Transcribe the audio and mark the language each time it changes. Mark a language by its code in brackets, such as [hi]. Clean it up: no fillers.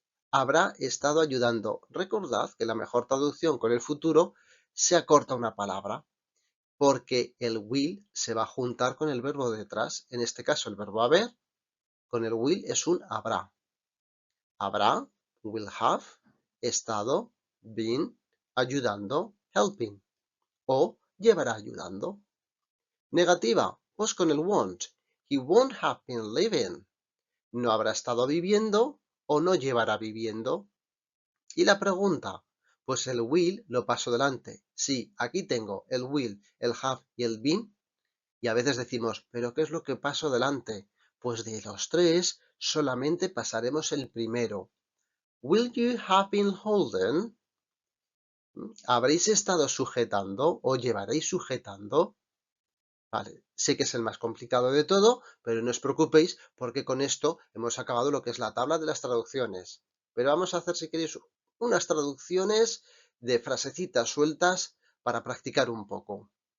[es] Habrá estado ayudando. Recordad que la mejor traducción con el futuro se acorta una palabra, porque el will se va a juntar con el verbo detrás. En este caso el verbo haber, con el will es un habrá. Habrá, will have, estado, been, ayudando, helping. O llevará ayudando. Negativa, pues con el won't. [en] He won't have been living. [es] No habrá estado viviendo o no llevará viviendo. Y la pregunta, pues el will lo paso delante. Sí, aquí tengo el will, el have y el been. Y a veces decimos, ¿pero qué es lo que paso delante? Pues de los 3 solamente pasaremos el primero. [en] Will you have been holding? [es] ¿Habréis estado sujetando o llevaréis sujetando? Vale, sé que es el más complicado de todo, pero no os preocupéis porque con esto hemos acabado lo que es la tabla de las traducciones. Pero vamos a hacer, si queréis, unas traducciones de frasecitas sueltas para practicar un poco.